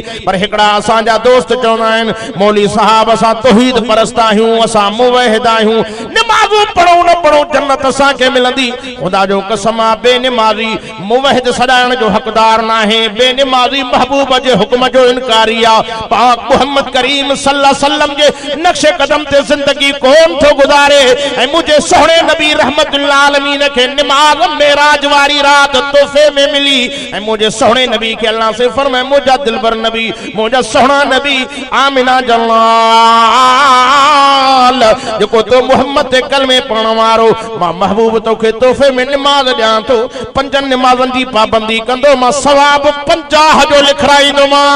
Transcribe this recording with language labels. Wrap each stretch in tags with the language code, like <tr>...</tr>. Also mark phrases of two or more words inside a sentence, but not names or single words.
<sd>पर हिकड़ा असांजा दोस्त चवंदा आहिनि मौली साहब असां तौहीद परस्त आहियूं, असां मुवहिद आहियूं, निमाज़ूं पढ़ो न पढ़ो जन्नत असांखे मिलंदी। ख़ुदा जो कसम आहे बेनिमाज़ी मुवहिद सॾाइण जो हक़दार न आहे, बेनिमाज़ी महबूब जे हुक्म जो इनकारी आहे। पाक मुहम्मद करीम</sd> <ar>صلى الله عليه وسلم</ar> <sd>जे नक्शे कदम ते ज़िंदगी कोन थो गुज़ारे। ऐं मुंहिंजे सोहणे नबी</sd> <ar>رحمة للعالمين</ar> <sd>खे निमाज़ मेराज वारी रात तोहफ़े में मिली। ऐं मुंहिंजे सोहणे नबी के अल्लाह से फरमाए मुझा दिलबर नबी, मुझा सोहना नबी आमिना जलाल जेको तो मोहम्मद के कलमे पढ़ण वारो, मां महबूब तोखे तोहफ़े में निमाज़ ॾियां थो। पंजनि निमाज़नि जी पाबंदी कंदो, मां सवाब 50 जो लिखराईंदोमांस।</sd>